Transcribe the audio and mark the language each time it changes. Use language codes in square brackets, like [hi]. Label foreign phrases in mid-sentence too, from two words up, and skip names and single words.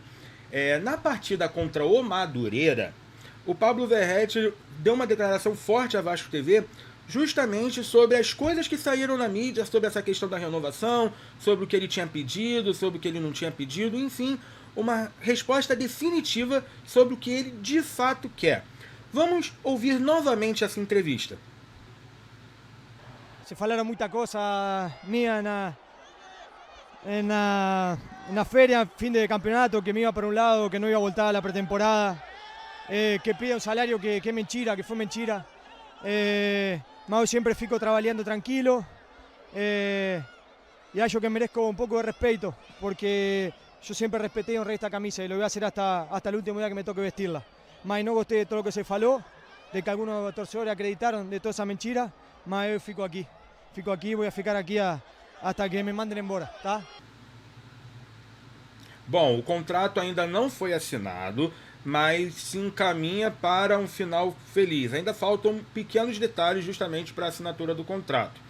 [pt] Na partida contra o Madureira, o Pablo Verratti deu uma declaração forte à Vasco TV justamente sobre as coisas que saíram na mídia, sobre essa questão da renovação, sobre o que ele tinha pedido, sobre o que ele não tinha pedido, enfim, uma resposta definitiva sobre o que ele de fato quer. Vamos ouvir novamente essa entrevista. Se falaram muita coisa minha na feria, fim de campeonato, que [es] me iba [pt] para um lado, que não ia voltar a [es] la pretemporada, [pt] que pide um salário que é mentira, que foi mentira. Mas eu sempre fico trabalhando tranquilo e acho que merezco um pouco de respeito, [es] porque yo siempre respeté y honré esta camisa y lo voy a hacer hasta el último día que me toque vestirla. Mas no gosté de todo lo que se faló, de que algunos torcedores acreditaron de toda esa mentira, [pt] mas eu fico aqui, [es] voy a [pt] ficar aqui [es] hasta que [pt] me mandem embora, tá? Bom, o contrato ainda não foi assinado, mas se encaminha para um final feliz. Ainda faltam pequenos detalhes justamente para a assinatura do contrato.